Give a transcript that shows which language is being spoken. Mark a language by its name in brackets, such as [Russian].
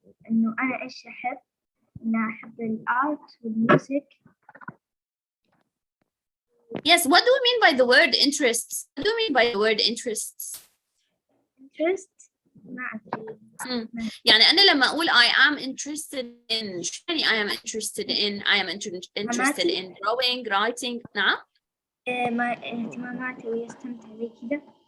[Arabic] إنه أنا إيش أحب؟ إنه أحب الآرت والموسيقى. [English] Yes, what do you mean by the word interests? What do you mean by the word interests? [Arabic] Interest? ما أدري. يعني أنا لما أقول [English] I am interested in [Arabic] شو يعني [English] I am interested in drawing, writing. [Arabic] نعم؟ ما اهتماماتي ويستمتع زي كذا.